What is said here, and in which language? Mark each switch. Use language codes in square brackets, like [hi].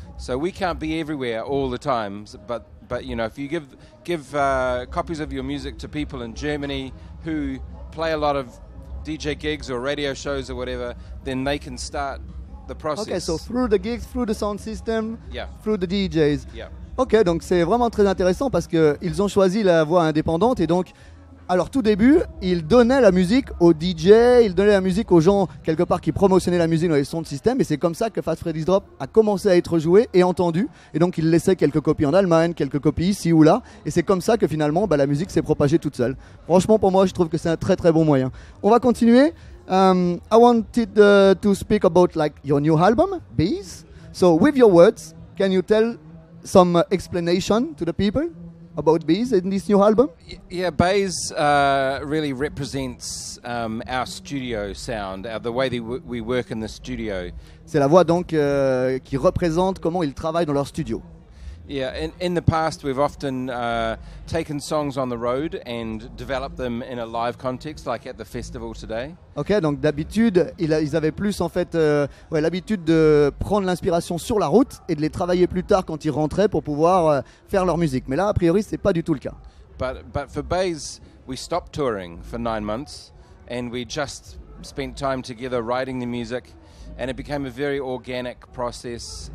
[en] So we can't be everywhere all the time, but you know, if you give copies of your music to people in Germany who play a lot of DJ gigs or radio shows or whatever, then they can start the process. Okay, so through the gigs, through the sound system, yeah, through the DJs. Yeah. [fr] Ok, donc c'est vraiment très intéressant parce qu'ils ont choisi la voie indépendante et donc à leur tout début, ils donnaient la musique aux DJ, ils donnaient la musique aux gens quelque part qui promotionnaient la musique dans les sons de système, et c'est comme ça que Freddy's Drop a commencé à être joué et entendu, et donc ils laissaient quelques copies en Allemagne, quelques copies ici ou là, et c'est comme ça que finalement la musique s'est propagée toute seule. Franchement, pour moi, je trouve que c'est un très très bon moyen. On va continuer. [en] I wanted to speak about like your new album, Bees. So with your words, can you tell some explanation to the people about Bees in this new album? Yeah, Bass really represents our studio sound, the way we work in the studio. [fr] C'est la voix donc qui représente comment ils travaillent dans leur studio. [en] Yeah, in the past we've often taken songs on the road and developed them in a live context, like at the festival today. [fr] Ok, donc d'habitude ils avaient plus en fait l'habitude de prendre l'inspiration sur la route et de les travailler plus tard quand ils rentraient pour pouvoir faire leur musique. Mais là, a priori, c'est pas du tout le cas. [en] But for Bass, we stopped touring for 9 months and we just spent time together writing the music, and it became a very organic process.